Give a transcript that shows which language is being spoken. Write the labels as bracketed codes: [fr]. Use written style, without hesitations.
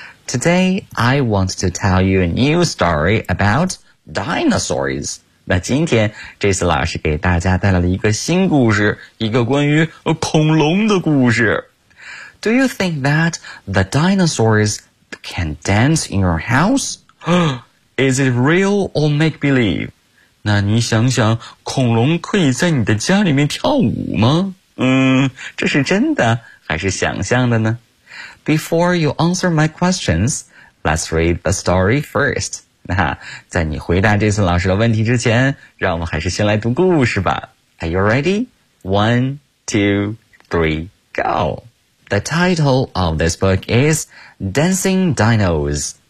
[en] Today, I want to tell you a new story about dinosaurs. [zh] 那今天 Jason 老师给大家带来了一个新故事，一个关于恐龙的故事。 [en] Do you think that the dinosaurs can dance in your house? Is it real or make-believe? [zh] 那你想想，恐龙可以在你的家里面跳舞吗？这是真的还是想象的呢？ [en] Before you answer my questions, let's read the story first. [zh] 那在你回答这次老师的问题之前，让我们还是先来读故事吧。 [en] Are you ready? 1, 2, 3, go! The title of this book is Dancing Dinos.